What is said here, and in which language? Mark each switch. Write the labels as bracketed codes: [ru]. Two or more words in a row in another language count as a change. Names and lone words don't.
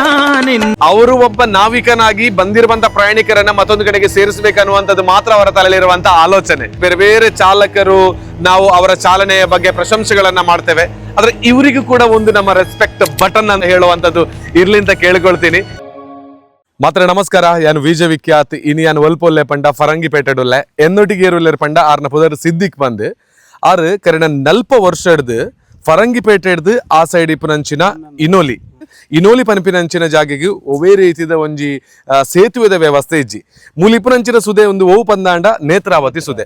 [kn] ಅವರು ಒಬ್ಬ ನಾವಿಕನಾಗಿ ಬಂದಿರುವಂತ ಪ್ರಯಾಣಿಕರನ್ನ ಮತ್ತೊಂದು ಕಡೆಗೆ ಸೇರಿಸಬೇಕನ್ನುವಂಥದ್ದು ಮಾತ್ರ ಅವರ ತಲೆಯಲ್ಲಿರುವಂತ ಆಲೋಚನೆ. ಬೇರೆ ಬೇರೆ ಚಾಲಕರು ನಾವು ಅವರ ಚಾಲನೆಯ ಬಗ್ಗೆ ಪ್ರಶಂಸೆಗಳನ್ನ ಮಾಡ್ತೇವೆ. ಆದ್ರೆ ಇವರಿಗೂ ಕೂಡ ಒಂದು ನಮ್ಮ [en] respect button [kn] ಅಂತ ಹೇಳುವಂತದ್ದು ಇರ್ಲಿ ಅಂತ ಕೇಳ್ಕೊಳ್ತೀನಿ. ಮಾತ್ರ ನಮಸ್ಕಾರ. [tcy] ಯಾನು ವಿಜಯ ವಿಖ್ಯಾತ್ ಇನಿ ಯಾನು ಒಲ್ಪೊಲ್ಲೆ ಪಂಡ ಫರಂಗಿಪೇಟೆಡುಲ್ಲೆ ಎನ್ನೊಟ್ಟಿಗೇರುಲ್ಲೇರ್ ಪಂಡ ಆರ್ನ ಪುದರ್ ಸಿದ್ದಿಕ್ ಬಂದು ಆರು ಕರೆನ 40 ವರ್ಷ ಹಿಡ್ದು ಫರಂಗಿಪೇಟೆ ಹಿಡ್ದು ಆ ಸೈಡ್ ಇಪ್ಪುನಂಚಿನ ಇನೋಲಿ ಪನ್ಪಿನಂಚಿನ ಜಾಗೆಗೆ ಒವೇ ರೀತಿದ ಒಂಜಿ ಸೇತುವೆದ ವ್ಯವಸ್ಥೆ ಇಜ್ಜಿ ಮೂಲ ಇಪ್ಪುನಂಚಿನ ಸುದೆ ಒಂದು ಓವು ಪಂದಾಂಡ ನೇತ್ರಾವತಿ ಸುದೆ.